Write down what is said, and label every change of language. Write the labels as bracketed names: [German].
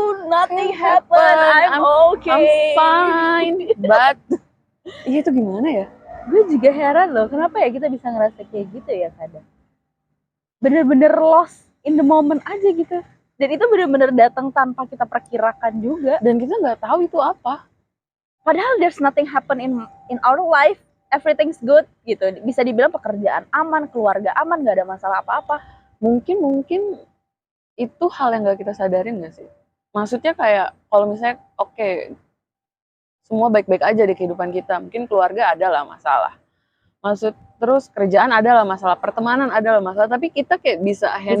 [English] nothing happened, I'm okay, I'm fine, but [Indonesian] iya, itu gimana ya? Gue juga heran loh, kenapa ya kita bisa ngerasa kayak gitu ya kadang. bener-bener [English] lost in the moment [Indonesian] aja gitu. Dan itu bener-bener datang tanpa kita perkirakan juga. Dan kita nggak tahu itu apa. Padahal [English] there's nothing happen in our life, everything's good [Indonesian] gitu. Bisa dibilang pekerjaan aman, keluarga aman, nggak ada masalah apa-apa. Mungkin itu hal yang nggak kita sadarin nggak sih? Maksudnya kayak kalau misalnya oke, semua baik-baik aja di kehidupan kita, mungkin keluarga adalah masalah, terus kerjaan adalah masalah, pertemanan adalah masalah, tapi kita kayak bisa